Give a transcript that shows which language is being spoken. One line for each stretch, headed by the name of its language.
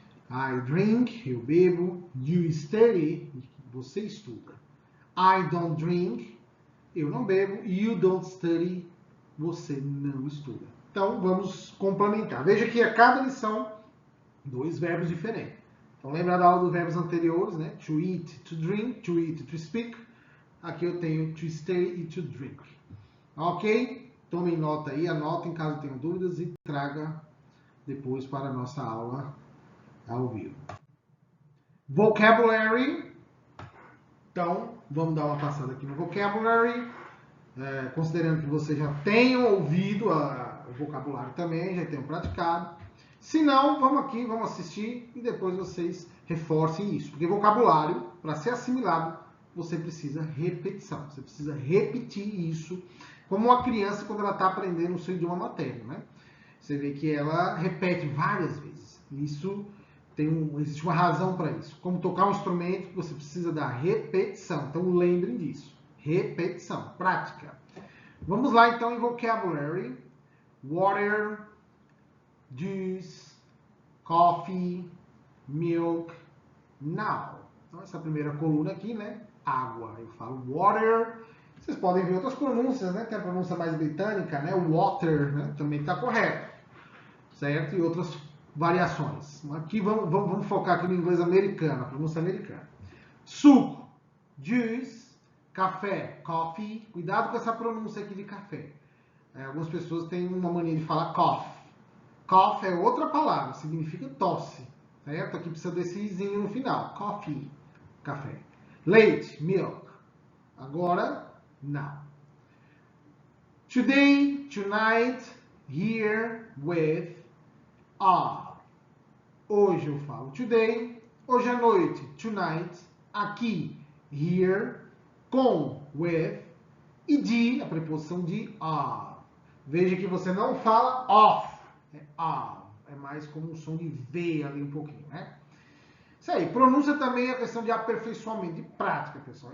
English: I drink,
Portuguese: eu bebo.
English: You study,
Portuguese: você estuda.
English: I don't drink,
Portuguese: eu não bebo.
English: You don't study,
Portuguese: você não estuda. Então, vamos complementar. Veja que a cada lição, dois verbos diferentes. Então, lembra da aula dos verbos anteriores, né?
English: To eat, to drink, to eat, to speak.
Portuguese: Aqui eu tenho to stay e to drink. Ok? Tomem nota aí, anotem caso tenham dúvidas e traga depois para a nossa aula ao vivo. Vocabulary. Então, vamos dar uma passada aqui no vocabulary. Considerando que você já tenham ouvido o vocabulário também, já tenham praticado. Se não, vamos aqui, vamos assistir e depois vocês reforcem isso. Porque vocabulário, para ser assimilado, você precisa repetição. Você precisa repetir isso, como uma criança quando ela está aprendendo o seu idioma materno, né? Você vê que ela repete várias vezes. Isso existe uma razão para isso. Como tocar um instrumento, você precisa da repetição. Então lembrem disso. Repetição, prática. Vamos lá então em vocabulary.
English: Water, juice, coffee, milk, now.
Portuguese: Então essa primeira coluna aqui, né? Água. Eu falo water. Vocês podem ver outras pronúncias, né? Tem a pronúncia mais britânica, né? Water, né? Também está correto. Certo? E outras variações. Aqui vamos focar aqui no inglês americano, a pronúncia americana. Suco, juice. Café, coffee. Cuidado com essa pronúncia aqui de café. Algumas pessoas têm uma mania de falar cough. Cough é outra palavra, significa tosse. Certo? Aqui precisa desse izinho no final. Coffee, café. Leite, milk. Agora, now.
English: Today, tonight, here, with, are.
Portuguese: Hoje eu falo today. Hoje à noite, tonight. Aqui, here, com, with, e de, a preposição de are. Veja que você não fala off, é are. É mais como um som de V ali um pouquinho, né? Isso aí, pronúncia também é questão de aperfeiçoamento, de prática, pessoal.